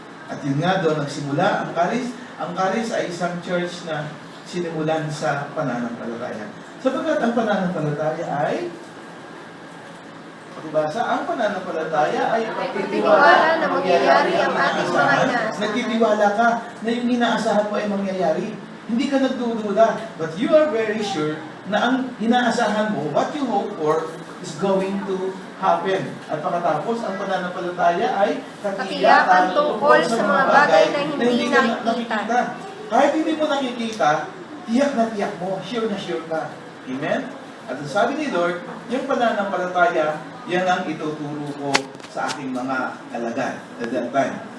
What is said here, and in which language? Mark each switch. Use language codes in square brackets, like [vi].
[tl] At yun nga doon, nagsimula ang Charis. Ang Charis ay isang church na sinimulan sa pananampalataya. Sapagkat ang pananampalataya ay ang pananampalataya ay Pagtitiwala na mangyayari ang ating mga inaasahan. Nagtitiwala ka na yung inaasahan mo ay mangyayari. Hindi ka nagdududa. [en] But you are very sure [tl] na ang inaasahan mo, [en] what you hope for, is going to happen. [tl] At pagkatapos, ang pananampalataya ay Katiyakan tungkol sa mga bagay na hindi nakikita. Kahit hindi mo nakikita, tiyak na tiyak mo, sure na sure ka. Amen? At ang sabi ni Lord, yung pananampalataya, yan ang ituturo ko sa aking mga alagad [en] at that time.